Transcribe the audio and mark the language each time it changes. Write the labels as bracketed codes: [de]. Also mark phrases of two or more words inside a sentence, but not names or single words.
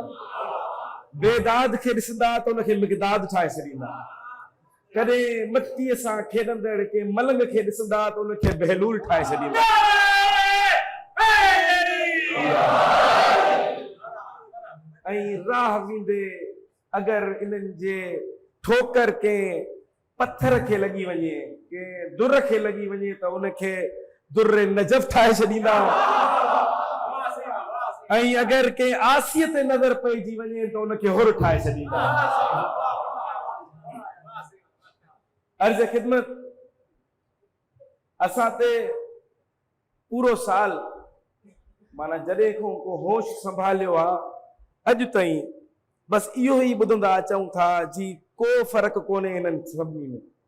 [sd] बेदाद खे ॾिसंदा त उनखे मिक़दाद ठाहे छॾींदा। कॾहिं मटीअ सां खेॾंदड़ के मलंग खे ॾिसंदा त उनखे बहलूल ठाहे छॾींदा। ऐं राह वेंदे अगरि इन्हनि जे ठोकर के पत्थर खे लॻी वञे, के दुर खे लॻी वञे त उनखे दुर्र नजफ़ ठाहे छॾींदा। ऐं अगरि के आसीअ ते नज़र पइजी वञे त उनखे हुर ठाहे छॾींदा। अर्ज़ ख़िदमत, असां ते पूरो साल माना जॾहिं खां को होश संभालियो आहे अॼु ताईं बस इहो ई ॿुधंदा अचूं था जी को फ़र्क़ु कोन्हे इन्हनि सभिनी में।